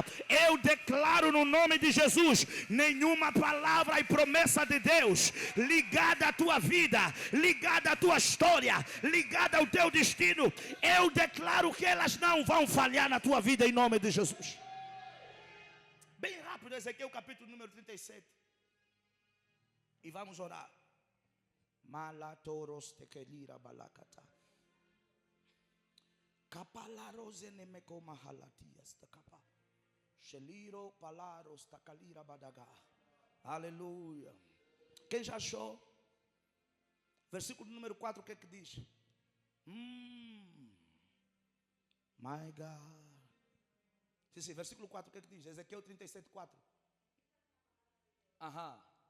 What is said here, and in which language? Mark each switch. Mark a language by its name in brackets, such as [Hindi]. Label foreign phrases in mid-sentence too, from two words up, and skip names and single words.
[Portuguese] Eu declaro no nome de Jesus: nenhuma palavra e promessa de Deus ligada à tua vida, ligada à tua história, ligada ao teu destino, eu declaro que elas não vão falhar na tua vida em nome de Jesus. Bem rápido, Ezequiel capítulo número 37. E vamos orar. Malatoros tekelira balakata. Kapalarose nemeko mahalatias takapa. Sheliro palaros takalira badaga. Aleluia. Quem já achou? Versículo número 4, o que é que diz? [English] My God. [Portuguese] Sim, versículo 4, o que é que diz? Ezequiel 37, 4. Aham.